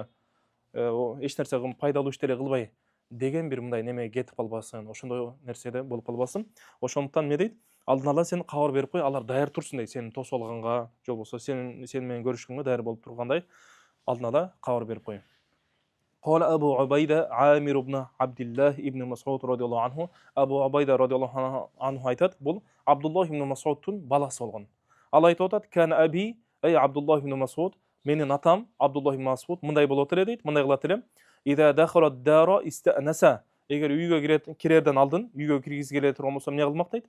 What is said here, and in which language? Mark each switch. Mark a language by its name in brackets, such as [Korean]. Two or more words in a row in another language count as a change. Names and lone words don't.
[Kyrgyz] Эч нерсе пайдалуу иштер кылбай деген бир мындай неме кетип калбасын, ошондой нерседе болуп калбасын. Ошондуктан эмне дейт? Алдын ала сен кабар берип кой, алар даяр турсун дейт. Сени тосуп алганга, же болбосо сен менен көрүшкөнгө даяр болуп тургандай алдын ала кабар берип кой. [Arabic] قال أبو عبيدة عامر بن عبد الله ابن مسعود رضي الله عنه. [Kyrgyz] Абу Убайда [Arabic] رضي الله عنه [Kyrgyz] айтат, бул Абдуллах ибн Масудтун баласы болгон. Ал айтып атат, [Arabic] كان أبي, [Kyrgyz] ай Абдуллах ибн Масуд, менин атам Абдуллах ибн Масуд мындай болот эле дейт, мындай кылат эле. [Arabic] إذا دخل دارا استأنس, [Kyrgyz] эгер үйгө кирерден алдын, үйгө киргизи келе турган болсо эмне кылмак дейт?